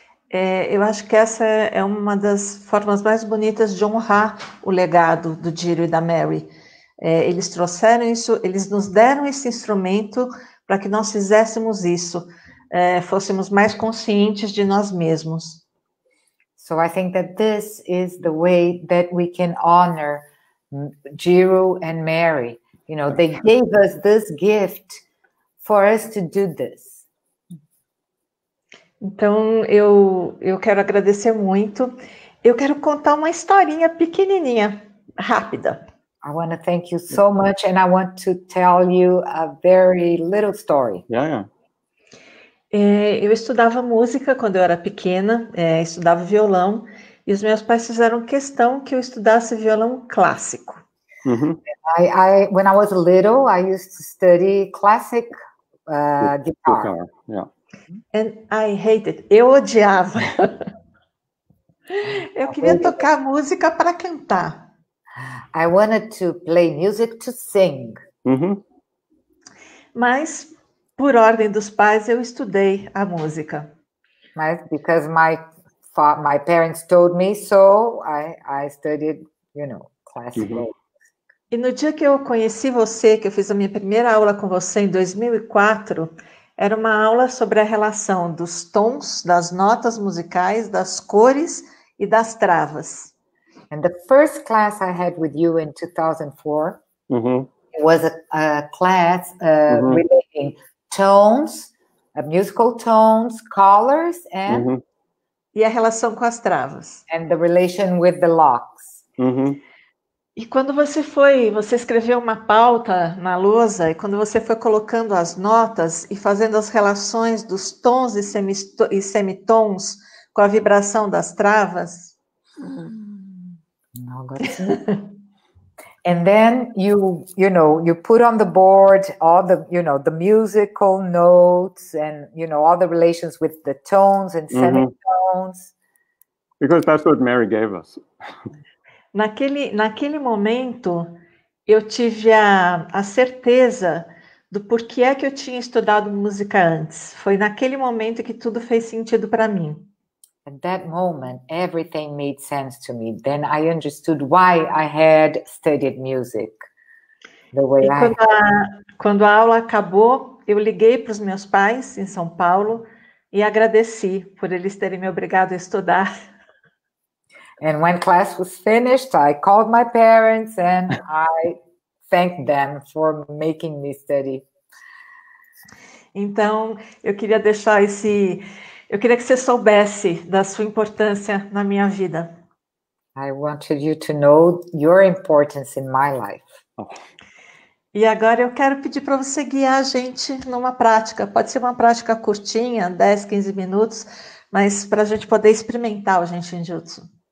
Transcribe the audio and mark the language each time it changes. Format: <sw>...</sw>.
<pt>Eu acho que essa é uma das formas mais bonitas de honrar o legado do Jiro e da Mary. Eles trouxeram isso, eles nos deram esse instrumento para que nós fizéssemos isso, fôssemos mais conscientes de nós mesmos.</pt> <en>So I think that this is the way that we can honor Jiro and Mary. They gave us this gift for us to do this.</en> <pt>Então, eu quero agradecer muito. Eu quero contar uma historinha pequenininha, rápida.</pt> <en>I want to thank you so much, and I want to tell you a very little story. Yeah.</en> <pt>Eu estudava música quando eu era pequena, estudava violão, e os meus pais fizeram questão que eu estudasse violão clássico. Mm-hmm.</pt> <en>When I was little, I used to study classic guitar. Yeah. And I hated.</en> <pt>Eu odiava. Eu queria tocar música para cantar.</pt> <en>I wanted to play music to sing. Mm-hmm.</en> <pt>Mas, por ordem dos pais, eu estudei a música.</pt> <en>Mas because my parents told me so, I studied, classical. Mm-hmm.</en> <pt>E no dia que eu conheci você, que eu fiz a minha primeira aula com você em 2004, era uma aula sobre a relação dos tons, das notas musicais, das cores e das travas.</pt> <en>And the first class I had with you in 2004 Mm-hmm. was a class relating tones, musical tones, colors, and Mm-hmm.</en> <pt>E a relação com as travas.</pt> <en>And the relation with the locks. Mm-hmm.</en> <pt>E quando você escreveu uma pauta na lousa, e quando você foi colocando as notas e fazendo as relações dos tons e semitons com a vibração das travas.</pt> <en>And then you put on the board all the, the musical notes and, all the relations with the tones and semitones. Because that's what Mary gave us.</en> <pt>Naquele momento, eu tive a certeza do porquê é que eu tinha estudado música antes. Foi naquele momento que tudo fez sentido para mim. At that moment, everything made sense to me. Then I understood why I had studied music the way quando a aula acabou, eu liguei para os meus pais em São Paulo e agradeci por eles terem me obrigado a estudar.</pt> <en>And when class was finished, I called my parents and I thanked them for making me study.</en> <pt>Então, eu queria que você soubesse da sua importância na minha vida.</pt> <en>I wanted you to know your importance in my life.</en> <pt>E agora eu quero pedir para você guiar a gente numa prática. Pode ser uma prática curtinha, 10, 15 minutos, mas para a gente poder experimentar o Jinshin Jutsu.</pt>